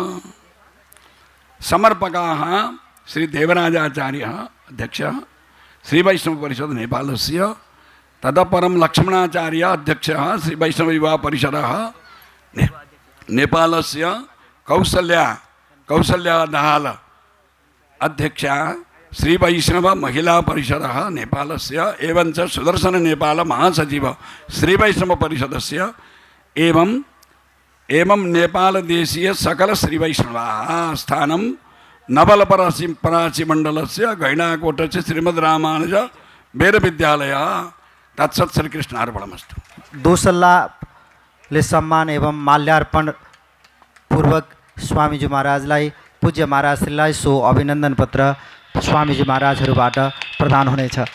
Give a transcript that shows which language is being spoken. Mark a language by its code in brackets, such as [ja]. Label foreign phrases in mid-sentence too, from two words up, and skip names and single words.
[sa] समर्पकाः श्री देवराजाचार्य अध्यक्ष श्री वैष्णव परिषद नेपालस्य तदपरं लक्ष्मणाचार्य अध्यक्ष श्री वैष्णव युवा परिषद नेपालस्य कौसल्या दाहाल अध्यक्ष श्री वैष्णव महिला परिषद नेपालस्य एवं च सुदर्शन नेपाल महासचिव श्री वैष्णव परिषदस्य एवं नेपाल देशीय सकल श्री वैष्णवाः स्थानं नवलपरासी मंडलस्य गैणाकोटस्य श्रीमद् रामानुज वेद विद्यालय तत्सत् श्री कृष्णार्पणमस्तु। [ne] दो सल्लाहले सम्मान एवं माल्यार्पण पूर्वक स्वामीजी महाराजलाई पूज्य महाराजलाई सो अभिनन्दन पत्र स्वामीजी महाराजहरूबाट प्रदान हुनेछ।